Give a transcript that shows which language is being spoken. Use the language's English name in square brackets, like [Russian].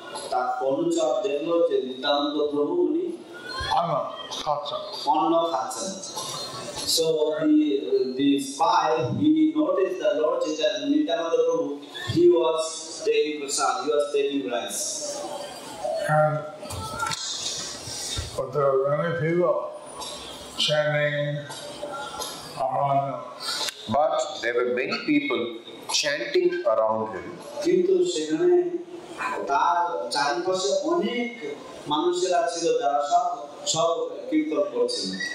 [Bangla] তার অনুচর দেখলো যে নিত্যানন্দ প্রভু উনি অন্ন খাচ্ছেন। [English] So the spy, he noticed that Lord Chaitanya, Nityananda Prabhu, he was taking prasad, he was taking rice. But there were many people chanting around him. But there were many people chanting around him. [Bangla] কিন্তু সেখানে তার চারপাশে অনেক মানুষেরা ছিল যারা সব কীর্তন করছিল।